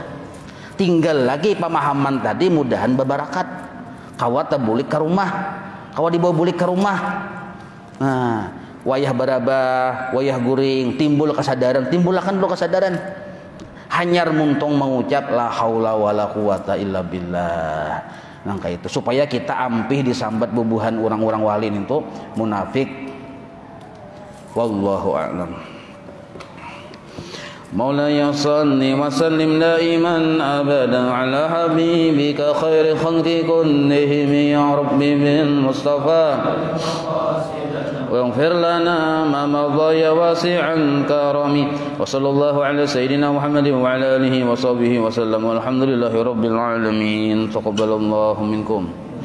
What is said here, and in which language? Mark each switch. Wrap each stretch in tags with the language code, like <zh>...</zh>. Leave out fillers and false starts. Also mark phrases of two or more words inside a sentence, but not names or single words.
<bjn>Tinggal lagi pemahaman tadi mudahan berbarakat. Kawa tabulik ke rumah, kawa dibawa bulik ke rumah. Nah wayah barabah, wayah guring, timbul kesadaran, timbulakan dulu kesadaran. Hanyar muntung mengucap</bjn> <ar>لا حول ولا قوة إلا بالله.</ar> <bjn>Nangka itu supaya kita ampih disambat bubuhan orang-orang wali itu munafik.</bjn> <ar>والله أعلم. مولاي صل وسلم دائما أبدا على حبيبك خير الخلق كلهم يا رب بالمصطفى. واغفر لنا ما مضى يا واسع الكرم وصلى الله على سيدنا محمد وعلى آله وصحبه وسلم والحمد لله رب العالمين تقبل الله منكم.</ar>